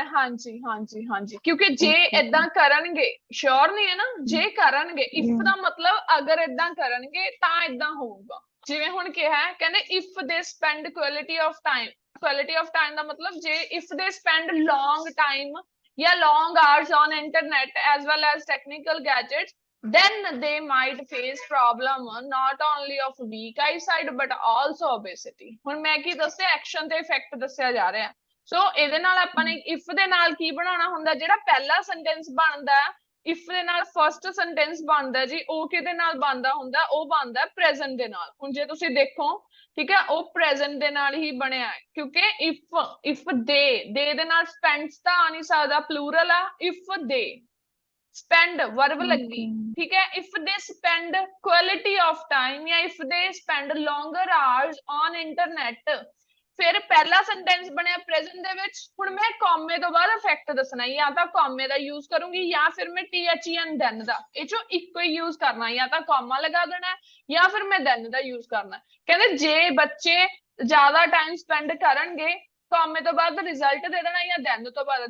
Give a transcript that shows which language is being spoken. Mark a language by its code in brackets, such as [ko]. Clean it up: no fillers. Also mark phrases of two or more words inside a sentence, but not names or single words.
[pa] ਹਾਂਜੀ ਹਾਂਜੀ ਹਾਂਜੀ, ਕਿਉਂਕਿ ਜੇ ਏਦਾਂ ਕਰਨਗੇ, ਸ਼ੋਰ ਨਹੀਂ ਹੈ ਨਾ, ਜੇ ਕਰਨਗੇ ਇਫ ਦਾ ਮਤਲਬ ਅਗਰ ਏਦਾਂ ਕਰਨਗੇ ਤਾਂ ਏਦਾਂ ਹੋਊਗਾ। ਜਿਵੇਂ ਹੁਣ ਕਿਹਾ ਹੈ, ਕਹਿੰਦੇ [en] if they spend quality of time. quality of time [pa] ਦਾ ਮਤਲਬ ਜੇ [en] if they spend long time ਜਾਂ long hours on internet as well as technical gadgets, then they might face problem not only of weak eyesight but also obesity। [pa] ਹੁਣ ਮੈਂ ਕੀ ਦੱਸਿਆ? ਐਕਸ਼ਨ ਤੇ ਇਫੈਕਟ ਦੱਸਿਆ ਜਾ ਰਿਹਾ। ਸੋ ਇਹਦੇ ਨਾਲ ਆਪਾਂ ਨੇ ਇਫ ਦੇ ਨਾਲ ਕੀ ਬਣਾਉਣਾ ਹੁੰਦਾ? ਜਿਹੜਾ ਪਹਿਲਾ ਸੈਂਟੈਂਸ ਬਣਦਾ ਇਫ ਦੇ ਨਾਲ [en] first sentence [pa] ਬਣਦਾ ਜੀ, ਉਹ ਕਿਹਦੇ ਨਾਲ ਬਣਦਾ ਹੁੰਦਾ? ਉਹ ਬਣਦਾ ਪ੍ਰੈਜ਼ੈਂਟ ਦੇ ਨਾਲ। ਹੁਣ ਜੇ ਤੁਸੀਂ ਦੇਖੋ, ਠੀਕ ਹੈ, ਉਹ ਪ੍ਰੈਜ਼ੈਂਟ ਦੇ ਨਾਲ ਹੀ ਬਣਿਆ ਹੈ, ਕਿਉਂਕਿ ਇਫ ਦੇ ਨਾਲ ਸਪੈਂਡਸ ਤਾਂ ਆ ਨਹੀਂ ਸਕਦਾ, ਪਲੂਰਲ ਆ। [en] if they spend verb [pa] ਲੱਗੀ, ਠੀਕ ਹੈ। [en] if they spend quality of time ਜਾਂ if they spend longer hours on internet, [pa] ਫਿਰ ਪਹਿਲਾ ਸੈਂਟੈਂਸ ਬਣਿਆ ਪ੍ਰੈਜ਼ੈਂਟ ਦੇ ਵਿੱਚ। ਹੁਣ ਮੈਂ ਕਾਮੇ ਤੋਂ ਬਾਅਦ ਇਫੈਕਟ ਦੱਸਣਾ, ਜਾਂ ਤਾਂ ਕਾਮੇ ਦਾ ਯੂਜ਼ ਕਰੂੰਗੀ ਜਾਂ ਫਿਰ ਮੈਂ THEN ਦੈਨ ਦਾ, ਇਹ ਚੋਂ ਇੱਕੋ ਹੀ ਯੂਜ਼ ਕਰਨਾ, ਜਾਂ ਤਾਂ ਕਾਮਾ ਲਗਾ ਦੇਣਾ ਜਾਂ ਫਿਰ ਮੈਂ ਦੈਨ ਦਾ ਯੂਜ਼ ਕਰਨਾ। ਕਹਿੰਦੇ ਜੇ ਬੱਚੇ ਜ਼ਿਆਦਾ [en] time spend [pa] ਕਰਨਗੇ, ਕਾਮੇ ਤੋਂ ਬਾਅਦ ਰਿਜ਼ਲਟ ਦੇ ਦੇਣਾ ਜਾਂ ਦੈਨ ਤੋਂ ਬਾਅਦ।